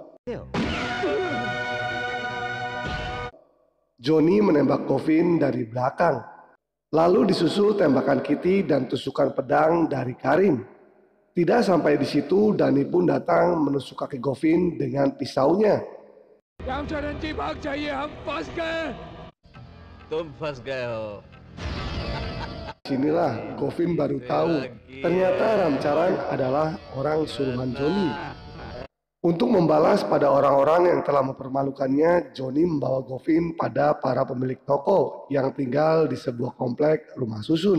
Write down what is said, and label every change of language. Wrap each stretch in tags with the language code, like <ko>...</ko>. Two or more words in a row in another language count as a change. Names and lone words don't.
<id>Johnny menembak Gopin dari belakang. Lalu disusul tembakan Kitty dan tusukan pedang dari Karim. Tidak sampai di situ, Dani pun datang menusuk kaki Gopin dengan pisaunya.</id> <hi>रामचरण जी भाग जाइए, हम फंस गए। तुम फंस गए हो।</hi> <id>Sinilah Gopin baru tahu ternyata Ramcaran adalah orang suruhan Johnny. Untuk membalas pada orang-orang yang telah mempermalukannya, Johnny membawa Gopin pada para pemilik toko yang tinggal di sebuah komplek rumah susun.</id>